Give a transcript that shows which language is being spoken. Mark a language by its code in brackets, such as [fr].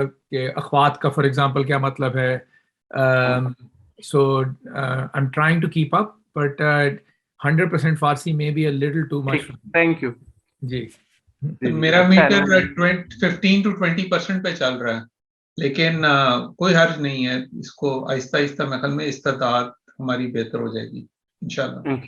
[ur] کہ اخوات کا for example کیا مطلب ہے. [en] So I'm trying to keep up, but 100% Farsi may be a little too much. Thank you. [ur] جی میرا میٹر 15 to 20% پہ چل رہا ہے, لیکن کوئی حرج نہیں ہے, اس کو آہستہ آہستہ میں خیال میں استطاعت ہماری بہتر ہو جائے گی انشاءاللہ.